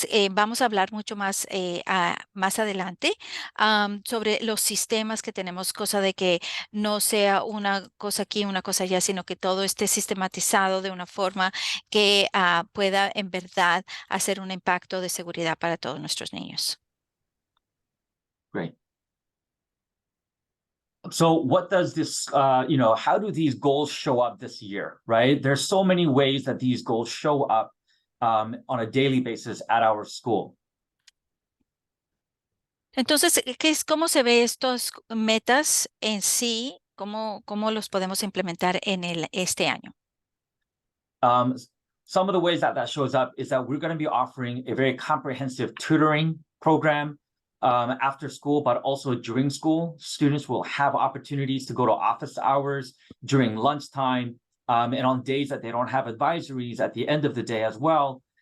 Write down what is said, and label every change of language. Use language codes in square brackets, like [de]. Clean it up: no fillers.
[es] Vamos a hablar mucho más, más adelante sobre los sistemas que tenemos, cosa de que no sea una cosa aquí, una cosa allá, sino que todo esté sistematizado de una forma que pueda en verdad hacer un impacto de seguridad para todos nuestros niños. [en] Great. So what does this, how do these goals show up this year, right? There's so many ways that these goals show up on a daily basis at our school. [es] Entonces, ¿cómo se ve estos metas en sí? ¿Cómo los podemos implementar en este año? [en] Some of the ways that shows up is that we're going to be offering a very comprehensive tutoring program after school, but also during school. Students will have opportunities to go to office hours during lunchtime and on days that they don't have advisories at the end of the day as well.